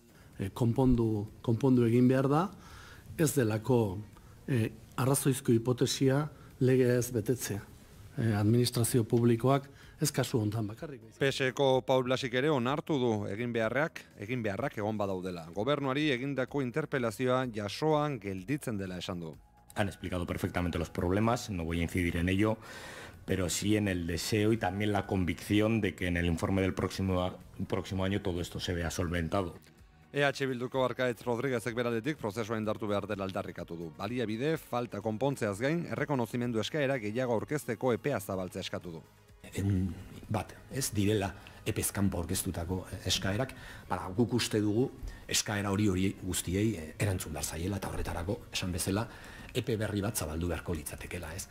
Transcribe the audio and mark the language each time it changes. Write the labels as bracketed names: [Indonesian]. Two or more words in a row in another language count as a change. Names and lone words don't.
[Basque] Konpondu egin behar da, ez delako arrazoizko hipotesia legea ez betetzea. Administrazio publikoak ez kasu hontan bakarrik. PSeko Paul Blasik ere onartu du egin beharrak egon badaudela. Gobernuari egindako interpelazioa jasoan gelditzen dela esan du. [Spanish] Han explicado perfectamente los problemas, no voy a incidir en ello, pero sí en el deseo y también la convicción de que en el informe del próximo año todo esto se vea solventado. [Basque] EH Bilduko Arkaitz Rodriguezek beraldetik prozesua indartu behar dela aldarrikatu du. Baliabide falta konpontzeaz gain, errekonozimendu eskaera gehiago aurkezteko epea zabaltzea eskatu du. Ez direla epezkanpo aurkeztutako eskaerak, guk uste dugu eskaera hori guztiei erantzun behar zaiela eta horretarako, esan bezala, epe berri bat zabaldu beharko litzatekela, ez?